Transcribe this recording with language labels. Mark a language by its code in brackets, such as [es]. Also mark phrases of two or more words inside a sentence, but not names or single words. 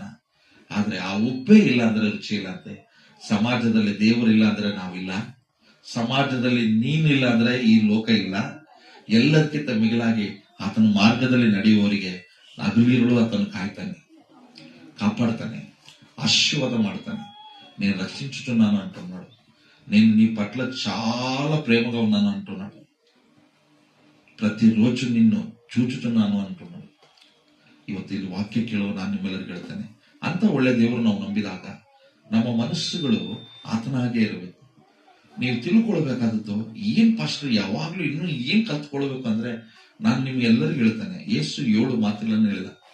[kn] ಆದ್ರೆ ಆ ಉಪ್ಪೇ ಇಲ್ಲ ಅಂದ್ರೆ ರುಚಿ ಇಲ್ಲ ಅಂತೆ. ಸಮಾಜದಲ್ಲಿ ದೇವರಿಲ್ಲ ಅಂದ್ರೆ ನಾವಿಲ್ಲ, ಸಮಾಜದಲ್ಲಿ ನೀನಿಲ್ಲ ಅಂದ್ರೆ ಈ ಲೋಕ ಇಲ್ಲ. ಎಲ್ಲದಕ್ಕಿಂತ ಮಿಗಿಲಾಗಿ ಆತನ ಮಾರ್ಗದಲ್ಲಿ ನಡೆಯುವವರಿಗೆ ಹಗಲಿರುಳು ಆತನು ಕಾಯ್ತಾನೆ, ಕಾಪಾಡ್ತಾನೆ, ಆಶೀರ್ವಾದ ಮಾಡ್ತಾನೆ. [te] నేను రక్షించుచున్నాను అంటున్నాడు. నేను నీ పట్ల చాలా ప్రేమగా ఉన్నాను అంటున్నాడు. ప్రతిరోజు నిన్ను చూచుచున్నాను అంటున్నాడు. [kn] ಇವತ್ತು ಇಲ್ಲಿ ವಾಕ್ಯ ಕೇಳುವ ನಾನು ನಿಮ್ಮೆಲ್ಲರಿಗೂ ಹೇಳ್ತೇನೆ, ಅಂತ ಒಳ್ಳೆ ದೇವರು ನಾವು ನಂಬಿದಾಗ ನಮ್ಮ ಮನಸ್ಸುಗಳು ಆತನ ಹಾಗೆ ಇರಬೇಕು. ನೀವು ತಿಳ್ಕೊಳ್ಬೇಕಾದದ್ದು ಏನ್ ಪಾಸ್ಟರ್, ಯಾವಾಗ್ಲೂ ಇನ್ನೂ ಏನ್ ಕಲ್ತ್ಕೊಳ್ಬೇಕು ಅಂದ್ರೆ ನಾನು ನಿಮ್ಗೆ ಎಲ್ಲರಿಗೂ ಹೇಳ್ತೇನೆ, ಯೇಸು 7 ಮಾತುಗಳನ್ನು ಹೇಳಿದ.